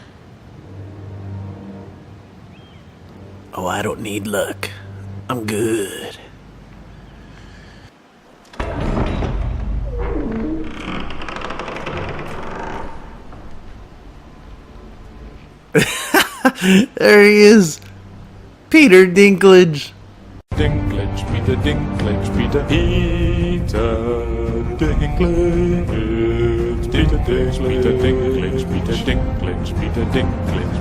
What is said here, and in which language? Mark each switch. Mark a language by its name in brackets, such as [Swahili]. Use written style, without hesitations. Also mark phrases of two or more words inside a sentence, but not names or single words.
[English] Oh, I don't need luck. I'm good. There he is. Peter Dinklage. Dinklage, Peter Dinklage, Peter Dinklage, Peter Dinklage, Peter Dinklage, Peter Dinklage.